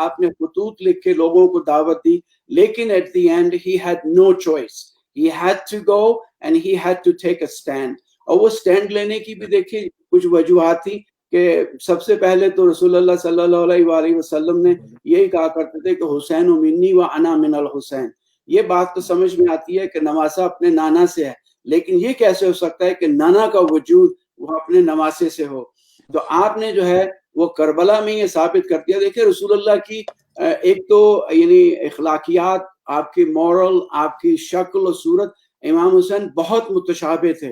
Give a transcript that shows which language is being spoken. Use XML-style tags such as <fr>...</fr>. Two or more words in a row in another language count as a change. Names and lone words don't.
<ur>آپ نے خطوط لکھ کے لوگوں کو دعوت دی، لیکن</ur> <en>at the end he had no choice, he had to go and he had to take a stand.</en> <ur>اور وہ اسٹینڈ لینے کی بھی دیکھیے کچھ وجوہات تھی کہ سب سے پہلے تو رسول اللہ</ur> <ar>صلی اللہ علیہ وآلہ وسلم</ar> <ur>نے یہی کہا کرتے تھے کہ</ur> <ar>حسین منی و انا من الحسین.</ar> <ur>یہ بات تو سمجھ میں آتی ہے کہ نواسہ اپنے نانا سے ہے، لیکن یہ کیسے ہو سکتا ہے کہ نانا کا وجود وہ اپنے نواسے سے ہو. تو آپ نے جو ہے وہ کربلا میں یہ ثابت کر دیا. دیکھیں رسول اللہ کی ایک تو یعنی اخلاقیات، آپ کی مورل، آپ کی شکل و صورت امام حسین بہت متشابہ تھے.</ur>